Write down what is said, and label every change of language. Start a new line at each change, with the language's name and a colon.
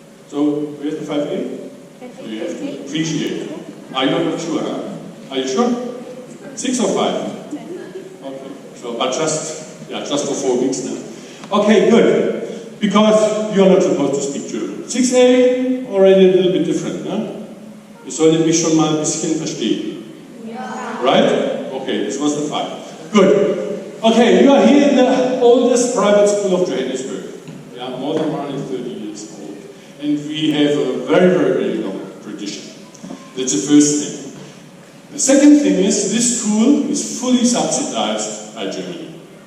English: So where's the 5A? So you have to appreciate. Are you not sure? Huh? Are you sure? 6 or 5? Okay. So, but just for 4 weeks now. Okay, good. Because you are not supposed to speak German. 6A, already a little bit different, huh?
German: Ihr solltet mich schon mal ein bisschen verstehen. Ja.
English: Right? Okay, this was the 5. Good. Okay, you are here in the oldest private school of Johannesburg. Yeah, more than 130 years old. And we have a very, very, very long tradition. That's the first thing. The second thing is, this school is fully subsidized by Germany.